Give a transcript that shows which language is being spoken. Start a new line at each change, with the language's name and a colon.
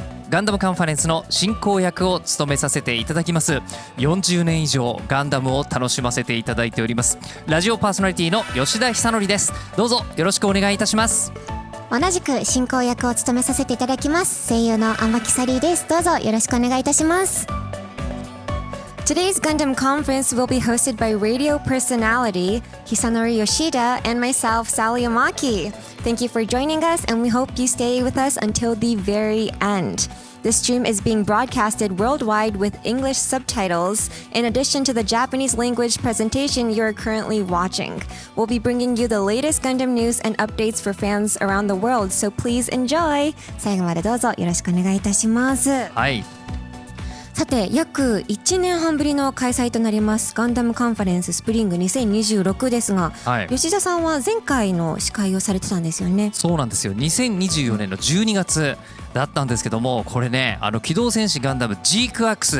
Japanese: ガンダムカンファレンスの進行役を務めさせていただきます。 40年以上ガンダムを楽しませていただいておりますラジオパーソナリティの吉田久典です。どうぞよろしくお願いいたします。同じく進行役を務めさせていただきます声優の天木サリーです。どうぞよろしくお願いいたします。
English: Today's Gundam conference will be hosted by radio personality Hisanori Yoshida and myself, Sally Amaki. Thank you for joining us, and we hope you stay with us until the very end. This stream is being broadcasted worldwide with English subtitles, in addition to the Japanese language presentation you are currently watching. We'll be bringing you the latest Gundam news and updates for fans around the world, so please enjoy!
Japanese: 最後までどうぞよろしくお願いいたします。はい、さて約1年半ぶりの開催となりますガンダムカンファレンススプリング2026ですが、はい、吉田さんは前回の司会をされてたんですよね。そうなんですよ。 2024年の12月だったんですけども、これね機動戦士ガンダムジークアクス、